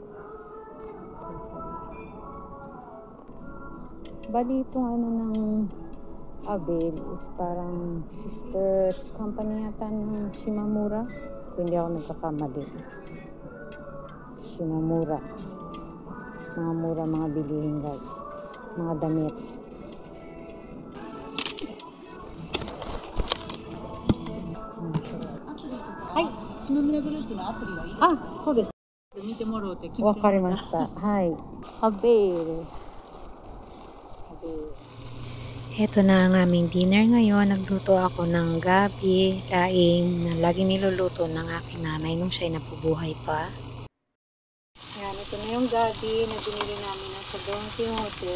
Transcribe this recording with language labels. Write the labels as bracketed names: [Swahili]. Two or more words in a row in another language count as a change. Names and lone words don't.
[Filipino] Bali itong ano ng Avail is parang [English] sister company [Filipino] yata ng Shimamura. Kung hindi ako nagkakamali. Shimamura. Mga mura, mga bilihin guys. Mga damit. Hi! [Japanese] 島村グループのアプリはいいですあ、そうです。見てもらおうって決めてわかりました。はい。 [Filipino] Avail. Ito na ang aming dinner ngayon. Nagluto ako ng gabi, laing na laging niluluto ng aking nanay nung siya'y napubuhay pa. Yan, ito na yung gabi na binili namin sa Don Quixote.